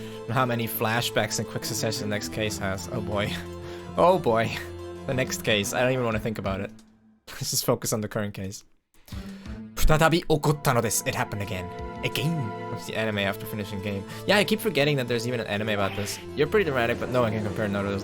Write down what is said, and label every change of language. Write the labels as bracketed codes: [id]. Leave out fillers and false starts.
[en] How many flashbacks in quick succession the next case has? Oh boy. Oh boy. The next case. I don't even want to think about it. Let's just focus on the current case. [ja] 再び起こったのです。 [en] It happened again. Again. What's the anime after finishing game? Yeah, I keep forgetting that there's even an anime about this. You're pretty dramatic, but no one can compare Naruto's.